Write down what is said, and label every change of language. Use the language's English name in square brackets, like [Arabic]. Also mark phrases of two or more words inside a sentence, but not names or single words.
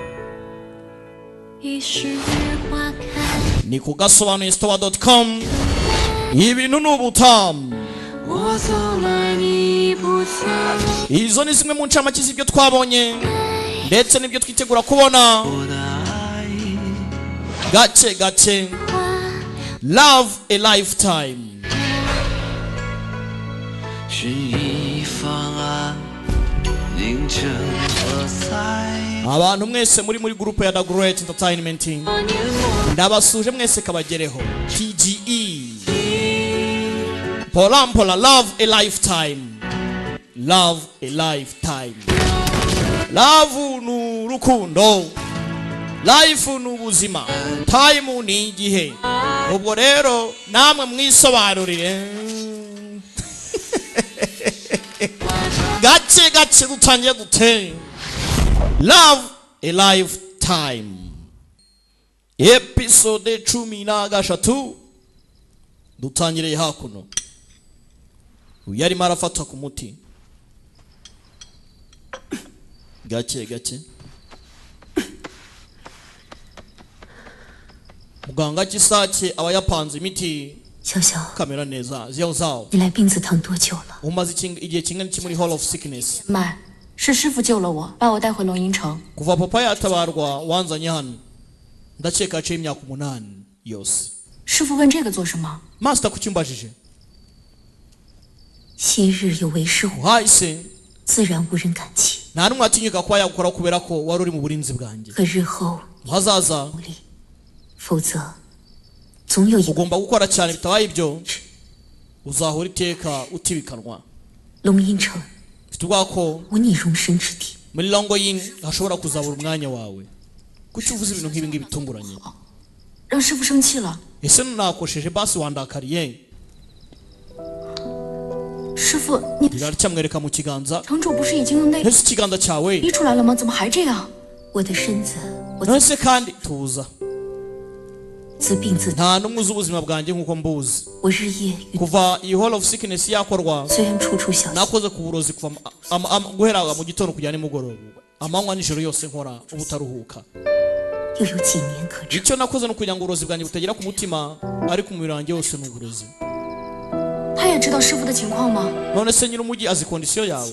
[Kinyarwanda] Ni kugasobanuye store.com. Ibintu n'ubutamu. Izo ni zimwe mu ncamake z'ibyo twabonye ndetse n'ibyo twitegura kubona gake. Love a Lifetime. Abantu mwese muri groupe ya The Great Entertainment ndabasuje mwese kabagereho. TGE Pola Love a Lifetime. Love a Lifetime. Love nu rukundo, life nu buzima, time ni igihe. Ubwo rero namwe mwisobanurire gake dutangiye gute. Love a Lifetime episode 13 dutangire hakuno. Uyari marafatwa ku muti gake. Muganga cy'isake aba yapanze imiti. [Chinese] 小小 [Kinyarwanda] kamera neza zao [Chinese] 你来病字堂多久了？ [Kinyarwanda] umaze igihe kingana iki muri Hall of Sickness? [Chinese] 妈，是师傅救了我，把我带回龙吟城。 [Kinyarwanda] kuva papa yatabarwa wanzanye hano ndakeka aciye imyaka 8 yose. [Chinese] 师傅问这个做什么？ [Kinyarwanda] Master kucyumbajije [Chinese] 昔日有为师我， [Kinyarwanda] uhahise [Chinese] 自然无人敢欺。 [Kinyarwanda] nta numwe atinyuka kuba yakora kubera ko wari uri mu burinzi bwanjye. [Chinese] 可日后 [Kinyarwanda] hazaza [Chinese] 努力，否则总有一 [Kinyarwanda] ugomba gukora cyane, bitabaye ibyo uzahora iteka utibikanwa. [Chinese] 龙吟城 [Kinyarwanda] mfite ubwoba ko [Chinese] 无你容身之地。 [Kinyarwanda] muri Longoyin hashobora kuzabura umwanya wawe. kuki uvuze ibintu nk'ibi ngibi bitunguranye? [Chinese] 让师傅生气了。 [Kinyarwanda] ese nakosheje basi wandakariye? [Chinese] 师傅，你 [Kinyarwanda] iracyamwereka mu kiganza. [Chinese] 城主不是已经用那 [Kinyarwanda] ese ikiganza cyawe [Chinese] 逼出来了吗？怎么还这样？我的身子，我 [Kinyarwanda] ese kandi tuza [Chinese] 自病自 [Kinyarwanda] nta numwe uzi ubuzima bwanjye nk'uko mbuzi. [Chinese] 我日夜 [Kinyarwanda] kuva iyi Hall of Sickness yakorwa [Chinese] 虽然处处小心， [Kinyarwanda] nakoze ku burozi kuva guhera mu gitondo kujya nimugoroba, amanywa n'ijoro yose nkora ubutaruhuka. [Chinese] 又有几年可治。 [Kinyarwanda] icyo nakoze no kugira ngo uburozi bwanjye butagera ku mutima ariko umubiri wanjye wose ni uburozi. [Chinese] 他也知道师傅的情况吗？ [Kinyarwanda] none se nyir'umujyi azi kondisiyo yawe?